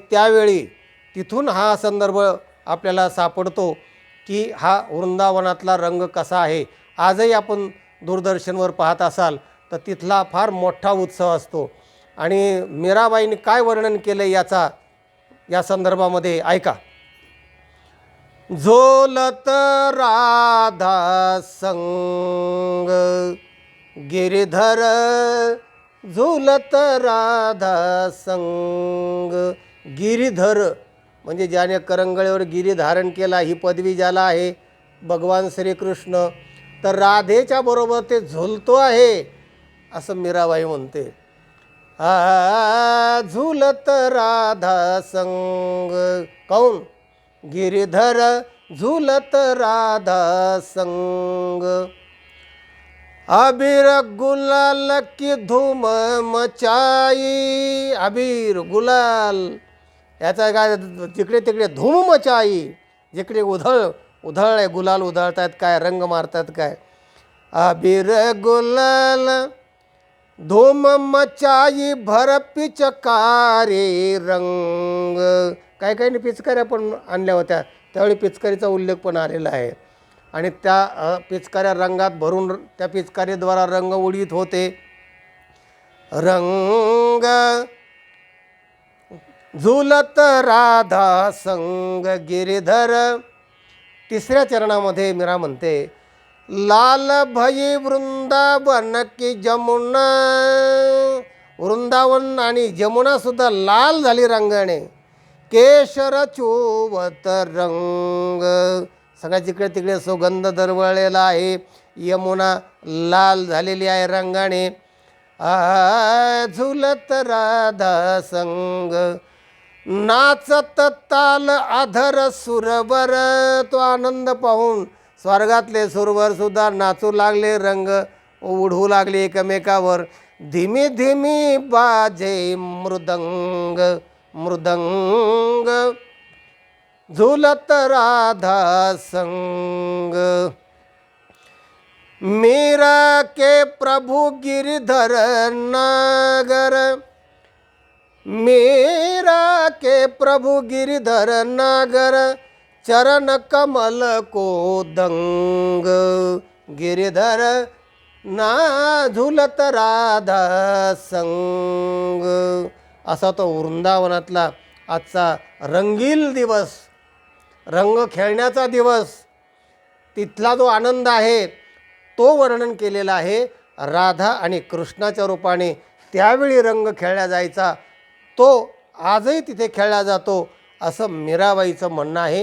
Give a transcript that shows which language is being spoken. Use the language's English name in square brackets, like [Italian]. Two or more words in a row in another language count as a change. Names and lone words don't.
[Marathi] त्यावेळी तिथून हा संदर्भ आपल्याला सापडतो की हा वृंदावनातला रंग कसा आहे. आजही आपण दूरदर्शनवर पाहत असाल तर तिथला फार मोठा उत्सव असतो. आणि मीराबाईने काय वर्णन केलं या संदर्भामध्ये ऐका. [Braj] झोलत राधा संग गिरिधर, झुलत राधा संग गिरिधर, [Marathi] म्हणजे ज्याने करंगळीवर गिरी धारण केला, ही पदवी ज्याला आहे भगवान श्रीकृष्ण, तर राधेच्या बरोबर ते झुलतो आहे असं मीराबाई म्हणते. [Braj] झुलत राधा संग, काऊन गिरिधर झुलत राधा संग, अबीर गुलाल की धूम मचाई. अबीर गुलाल [Marathi] याचा काय, जिकडे तिकडे [Braj] धूम मचाई, [Marathi] जिकडे उधळ गुलाल उधळतात काय, रंग मारतात काय. [Braj] अबीर गुलाल धूम मचाई भर पिचकारी रंग. [Marathi] काही काही पिचकाऱ्या पण आणल्या होत्या, त्यावेळी पिचकारीचा उल्लेख पण आलेला आहे. आणि त्या पिचकाऱ्या रंगात भरून त्या पिचकारीद्वारा रंग उडीत होते. [Braj] रंग झुलत राधा संग गिरिधर. [Marathi] 3ऱ्या चरणामध्ये मीरा म्हणते, [Braj] लाल भई वृंदावन की जमुना. [Marathi] वृंदावन आणि जमुना सुद्धा लाल झाली रंगाने. [Braj] केशर चोवत रंग, [Marathi] सगळ्या जिकडे तिकडे सुगंध दरवळलेला आहे. यमुना लाल झालेली आहे रंगाने. [Braj] झुलत राधा संग, नाचत ताल अधर सुरवर. [Marathi] तो आनंद पाहून स्वर्गातले सुरवर सुद्धा नाचू लागले, रंग उडवू लागले एकमेकावर. [Braj] धीमी धीमी बाजे मृदंग, मृदंग झुलत राधा संग. मीरा के प्रभु गिरिधर नागर, मीरा के प्रभु गिरिधर नागर, चरण कमल को दंग. गिरिधर ना झुलत राधा संग. [Marathi] असा तो वृंदावनातला आजचा रंगील दिवस, रंग खेळण्याचा दिवस, तिथला जो आनंद आहे तो वर्णन केलेला आहे. राधा आणि कृष्णाच्या रूपाने त्यावेळी रंग खेळला जायचा, तो आजही तिथे खेळला जातो असं मीराबाईचं म्हणणं आहे.